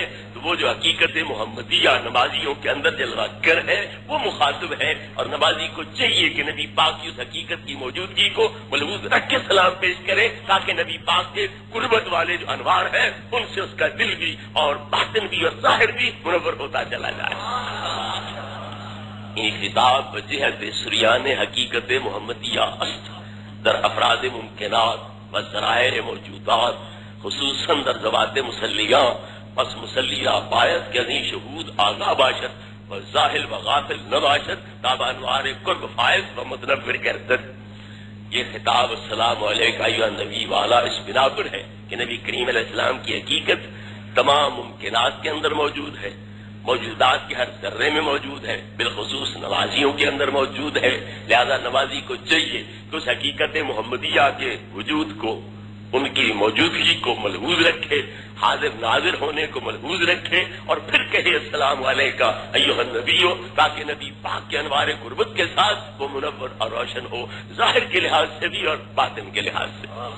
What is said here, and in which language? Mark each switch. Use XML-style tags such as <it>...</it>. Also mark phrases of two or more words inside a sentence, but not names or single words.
<ur>تو وہ جو حقیقت محمدیہ نمازیوں کے اندر جلوہ گر ہے وہ مخاطب ہے، اور نمازی کو چاہیے کہ نبی پاک کی اس حقیقت کی موجودگی کو ملحوظ رکھ کے سلام پیش کرے، تاکہ نبی پاک کے قربت والے جو انوار ہیں ان سے اس کا دل بھی اور باطن بھی اور ظاہر بھی منور ہوتا چلا جائے.</ur> <fa>این خطاب بجہت سریان حقیقت محمدیہ است در افراد ممکنات و ذرائع موجودات، خصوصاً در ذوات مسلیہ. پس مسلیہ باید کہ ازیں شہود آگاہ باشد و ظاہر و غافل نباشد تاب انوار قرب فائز و متنور گردد.</fa> <ur>یہ خطاب</ur> <ar>السلام علیکہ ایھا نبی</ar> <ur>والا اس بنا پر ہے کہ نبی کریم علیہ السلام کی حقیقت تمام ممکنات کے اندر موجود ہے، موجودات کے ہر ذرے میں موجود ہے، بالخصوص نمازیوں کے اندر موجود ہے. لہذا نمازی کو چاہیے کہ اس حقیقت محمدیہ کے وجود کو، ان کی موجودگی کو ملحوظ رکھے، حاضر ناظر ہونے کو ملحوظ رکھے، اور پھر کہے</ur> <ar>السلام علیکہ ایھا النبی،</ar> <ur>تاکہ نبی پاک کے انوار قربت کے ساتھ وہ منور اور روشن ہو، ظاہر کے لحاظ سے بھی اور باطن کے لحاظ سے.</ur>